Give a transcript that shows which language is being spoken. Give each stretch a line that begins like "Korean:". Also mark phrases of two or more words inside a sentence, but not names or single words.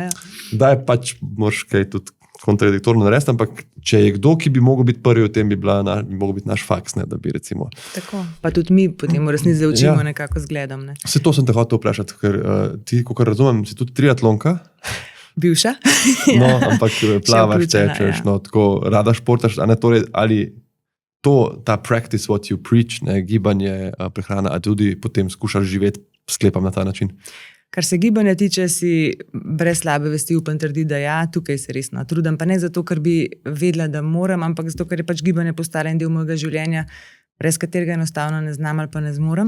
Slovenian: kdaj pač moraš kaj tudi kontradiktorno narediti, ampak če je kdo, ki bi mogel biti prvi v tem, bi mogel biti naš faks, ne, da bi recimo... Tako, pa tudi mi potem v resnici učimo nekako zgledom. Ne. Vse to sem te hotel vprašati, ker ti, kako razumem, si tudi triatlonka. Bivša. No, ampak plavaš, tečeš, no, tako rada športaš, torej, ali ta
English: practice what you preach,
Slovenian: ne, gibanje, prehrana, a tudi potem skušaš živeti, sklepam na ta način? Kar se gibanja tiče, si brez slabe vesti upam trditi, da ja, tukaj se resno trudim. Pa ne zato, ker bi vedela, da moram, ampak zato, ker je pač gibanje postalo en del mojega življenja, brez katerega enostavno ne znam ali pa ne zmorem.